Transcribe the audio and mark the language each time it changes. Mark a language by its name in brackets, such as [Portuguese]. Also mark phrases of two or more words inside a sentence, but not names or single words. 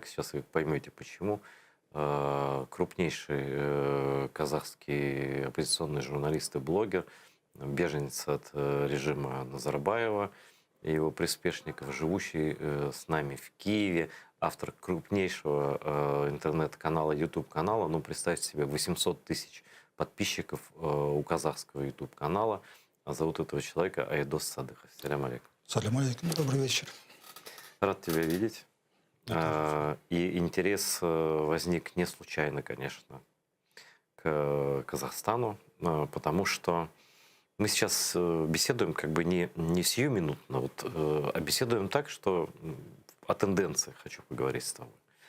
[Russian] Сейчас вы поймете, почему. Крупнейший казахский оппозиционный журналист и блогер, беженец от режима Назарбаева и его приспешников, живущий с нами в Киеве, автор крупнейшего интернет-канала, YouTube-канала, представьте себе, 800 тысяч подписчиков у казахского YouTube-канала. А зовут этого человека Айдос Садыхов. [Arabic] السلام عليكم. السلام عليكم, [Russian] добрый вечер. Рад тебя видеть. И интерес возник не случайно, конечно, к Казахстану, потому что мы сейчас беседуем как бы не сиюминутно, а беседуем так, что о тенденциях хочу поговорить с тобой.